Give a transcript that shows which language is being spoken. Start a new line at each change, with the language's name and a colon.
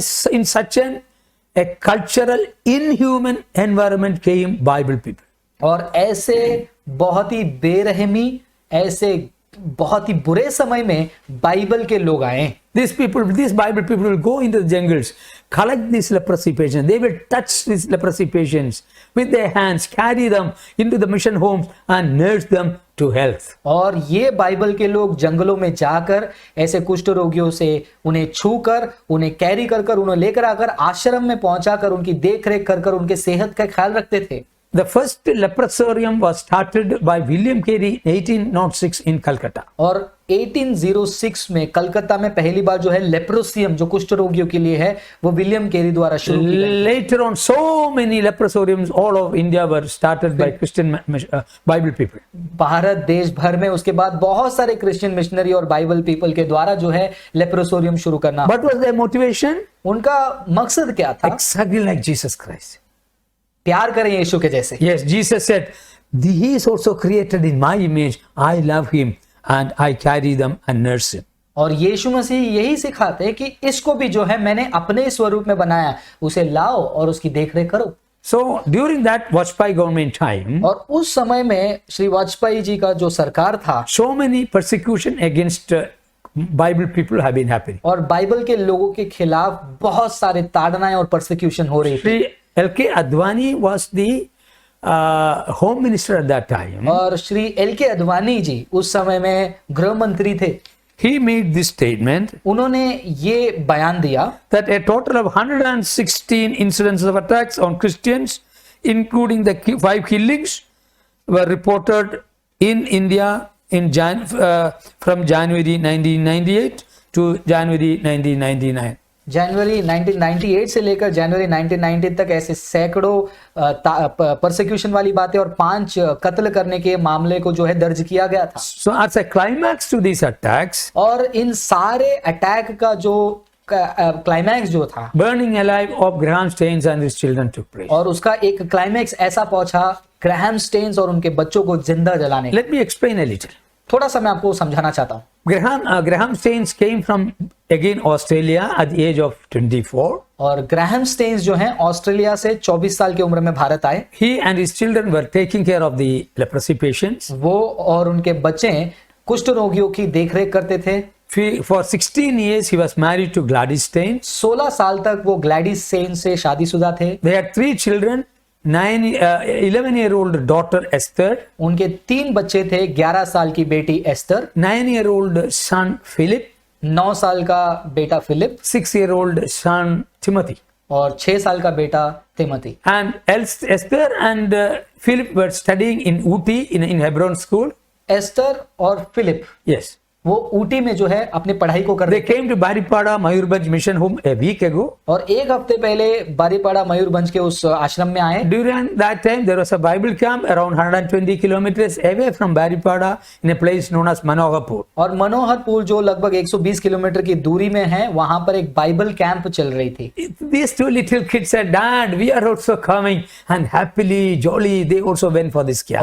English: In such a cultural inhuman environment came Bible people.
Hindi: और ऐसे बहुत ही बेरहमी, ऐसे बहुत ही बुरे समय में बाइबल के लोग आए।
English: These Bible people will go into the jungles, collect these leprosy patients. They will touch these leprosy patients with their hands, carry them into the mission homes and nurse them to health.
Hindi: और ये Bible के लोग जंगलों में जाकर ऐसे कुष्ठ रोगियों से उन्हें छूकर, उन्हें कैरी कर कर, उन्हें लेकर आकर आश्रम में पहुंचाकर उनकी देख रेख कर कर उनके सेहत का ख्याल रखते थे।
English: The first leprosarium was started by William Carey in 1806 in Calcutta.
Hindi: और 1806 में कलकत्ता में पहली बार जो है लेप्रोसियम जो कुष्ठ रोगियों के लिए है वो विलियम केरी द्वारा शुरू की गई।
English: Later on, so many leprosariums all over India were started by Christian Bible people.
Hindi: Bharat देश भर में उसके बाद बहुत सारे क्रिश्चियन मिशनरी और बाइबल पीपल के द्वारा जो है लेप्रोसोरियम शुरू करना।
English: What was their motivation?
Hindi: उनका मकसद क्या था?
English: Exactly like Jesus Christ.
Hindi: प्यार करें यीशु के जैसे।
English: Yes, Jesus said, "He is also created in my image. I love him and I carry them and nurse him."
Hindi: और यीशु मसीह यही सिखाते हैं कि इसको भी जो है मैंने अपने स्वरूप में बनाया, उसे लाओ और उसकी देखरेख करो।
English: So during that Vajpayee government time,
Hindi: और उस समय में श्री वाजपेयी जी का जो सरकार था,
English: so many persecution against Bible people have been happening.
Hindi: और बाइबल के लोगों के खिलाफ बहुत सारे ताड़नाएं और परसिक्यूशन हो रही थी।
English: Sri L.K. Advani was the home minister at that time.
Hindi: और श्री एल.के. अडवाणी जी उस समय में गृह मंत्री थे।
English: He made this statement
Hindi: उन्होंने ये बयान दिया
English: that a total of 116 incidents of attacks on Christians, including the 5 killings, were reported in India in from January 1998 to January 1999.
Hindi: जनवरी 1998 से लेकर जनवरी 1990 तक ऐसे सैकड़ों परसिक्यूशन वाली बातें और 5 कत्ल करने के मामले को जो है दर्ज किया गया था।
English: So as a climax to these attacks,
Hindi: और इन सारे अटैक का जो क्लाइमैक्स जो था,
English: burning alive of Graham Staines and his children took place.
Hindi: और उसका एक क्लाइमैक्स ऐसा पहुंचा ग्राहम स्टेन्स और उनके बच्चों को जिंदा जलाने।
English: Let me explain a little.
Hindi: थोड़ा सा मैं आपको समझाना चाहता हूँ।
English: Graham Staines came from again Australia at the age of 24.
Hindi: और ग्राहम स्टेन्स जो हैं ऑस्ट्रेलिया से 24 साल की उम्र में भारत आए।
English: He and his children were taking care of the leprosy patients.
Hindi: वो और उनके बच्चे कुष्ठ रोगियों की देखरेख करते थे।
English: For 16 years he was married to Gladys Staines.
Hindi: 16 साल तक वो ग्लैडिस स्टेन्स से शादीशुदा थे।
English: They had 3 children. 11-year-old daughter Esther,
Hindi: उनके 3 बच्चे थे, 11 साल की बेटी एस्तर,
English: 9-year-old son Philip,
Hindi: 9 साल का बेटा फिलिप,
English: 6-year-old son Timothy.
Hindi: और 6 साल का बेटा Timothy.
English: And Esther and Philip were studying in Ooty in Hebron school.
Hindi: Esther और फिलिप
English: Yes.
Hindi: वो ऊटी में जो है अपनी पढ़ाई को कर
English: They
Hindi: रहे थे।
English: came to Baripada Mayurbhanj mission home a week ago.
Hindi: और एक हफ्ते पहले बारीपाड़ा मयूरभंज के उस आश्रम में आए।
English: During that time, there was a Bible camp around 120 kilometers away from Baripada in a place known as Manoharpur.
Hindi: और मनोहरपुर जो लगभग 120 किलोमीटर की दूरी में है, वहां पर एक बाइबल कैंप चल रही थी।
English: These 2 little kids said, "Dad, we are also coming," and happily, jolly, they also went for this camp.